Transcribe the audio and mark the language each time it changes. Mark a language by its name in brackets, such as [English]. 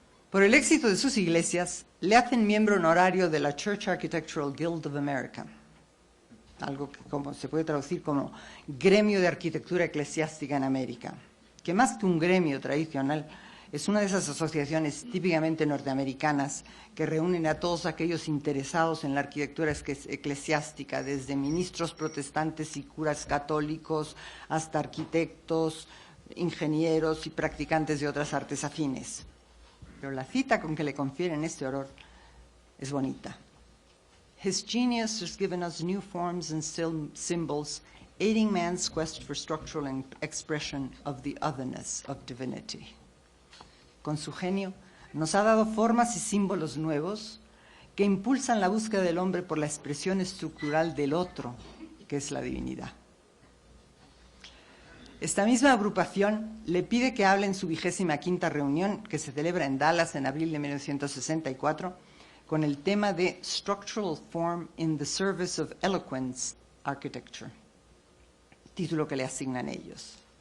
[Spanish] Por el éxito de sus iglesias, le hacen miembro honorario de la Church Architectural Guild of America, algo que se puede traducir como gremio de arquitectura eclesiástica en América, que más que un gremio tradicional, es una de esas asociaciones típicamente norteamericanas que reúnen a todos aquellos interesados en la arquitectura eclesiástica, desde ministros protestantes y curas católicos hasta arquitectos, ingenieros y practicantes de otras artes afines. Pero la cita con que le confieren este honor es bonita. [English] His genius has given us new forms and symbols, aiding man's quest for structural expression of the otherness of divinity. [Spanish] Con su genio nos ha dado formas y símbolos nuevos que impulsan la búsqueda del hombre por la expresión estructural del otro, que es la divinidad. Esta misma agrupación le pide que hable en su 25ª reunión, que se celebra en Dallas en abril de 1964, con el tema de Structural Form in the Service of Eloquence Architecture, título que le asignan ellos.